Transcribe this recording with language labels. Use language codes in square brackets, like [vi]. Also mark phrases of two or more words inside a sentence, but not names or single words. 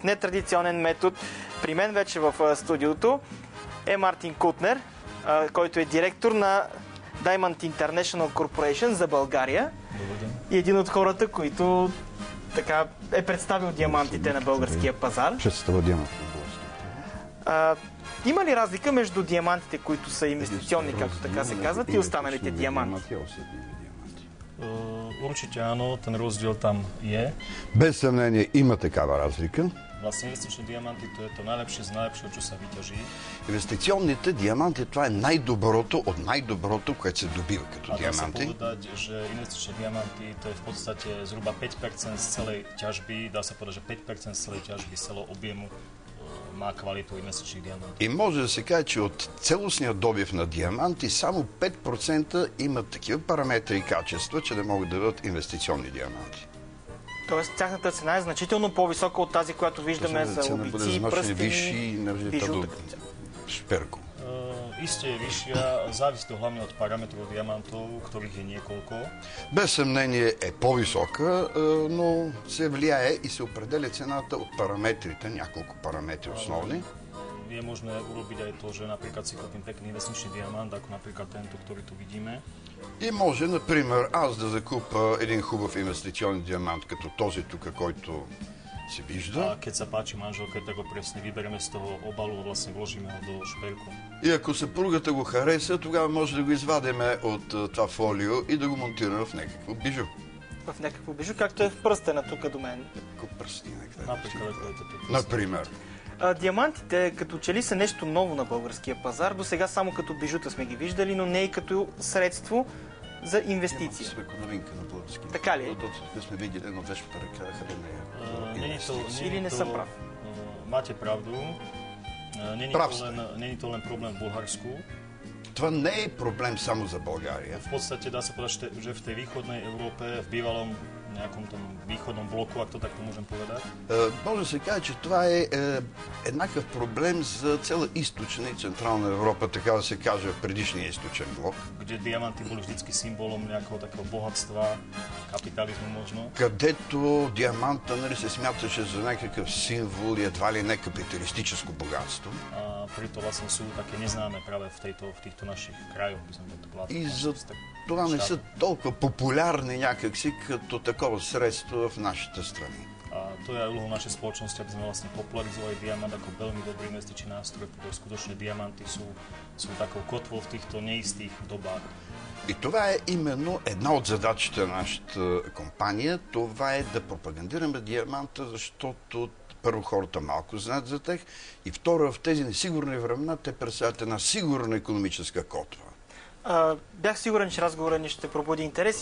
[bg] Нетрадиционен метод. При мен вече в студиото е Мартин Кутнер, който е директор на Diamond International Corporation за България. И един от хората, които така е представил диамантите на българския пазар. Представил диаманти на българския. Има ли разлика между диамантите, които са инвестиционни, както така се казват, и останалите диаманти? [sk] Určite áno, ten rozdiel tam je. [bg] Без съмнение има такава разлика. [sk] Vlastne investičné diamanty to je to najlepšie z najlepšieho, čo sa vyťaží. [bg] Инвестиционните диаманти, това е най-доброто от най-доброто, което се добива като диаманти. диаманти. [sk] A dá sa povedať, že investičné diamanty to je v podstate zhruba 5% z celej ťažby, dá sa povedať, že 5% z celej ťažby, z celého objemu má kvalitu investičných diamantov. [bg] И може да се каже, че от целостния добив на диаманти само 5% имат такива параметри и качества, че да могат да бъдат инвестиционни диаманти. Тоест, тяхната цена е значително по-висока от тази, която виждаме за обици, пръстени, бижута. [sk] Шперко. Isté je vyššia, závisí to hlavne od parametrov diamantov, ktorých je niekoľko. [bg] Без съмнение е по-висока, но се влияе и се определя цената от параметрите, няколко параметри основни. [sk] Je možné urobiť aj to, že napríklad si kúpim pekný investičný diamant, ako napríklad tento, ktorý tu vidíme. [bg] И може, например, аз да закупа един хубав инвестиционен диамант, като този тук, който се вижда. [sk] A keď sa páči manželke, tak ho presne vyberieme z toho obalu a vlastne vložíme ho do šperku. [bg] И ако съпругата го хареса, тогава може да го извадиме от това фолио и да го монтираме в някакво бижу. В някакво бижу, както е в пръстена тук до мен. Например. Диамантите като че ли са нещо ново на българския пазар. До сега само като бижута сме ги виждали, но не и като средство за инвестиции. Така ли? Тук сме видели едно вещата ръка, къде не е. Или не съм прав? [sk] Máte pravdu. Není to len problém v Bulharsku. [bg] Това не е проблем само за България. [sk] V podstate dá sa povedať, že v tej východnej Európe, v bývalom nejakom tom východnom bloku, ak to takto môžem povedať. [bg] Може да се каже, че това е еднакъв проблем за цяла източна и централна Европа, така да се каже, в предишния източен блок. [sk] Kde diamanty boli vždycky symbolom nejakého takého bohatstva, kapitalizmu možno. [bg] Където диаманта, нали, се смяташе за някакъв символ и едва ли не капиталистическо богатство. [sk] Preto vlastne sú také neznáme práve v týchto našich krajoch, by som to povedal. [bg] И за това не са толкова популярни някакси като такова средство в нашите страни. [sk] A to je aj úlohou našej spoločnosti, aby sme vlastne popularizovali diamant ako veľmi dobrý investičný nástroj, pretože skutočne diamanty sú takou kotvou v týchto neistých dobách. [bg] И това е именно една от задачите на нашата компания. Това е да пропагандираме диаманта, защото първо хората малко знаят за тях и второ, в тези несигурни времена те представят една сигурна икономическа котва. Бях сигурен, че разговорът ни ще пробуди интерес.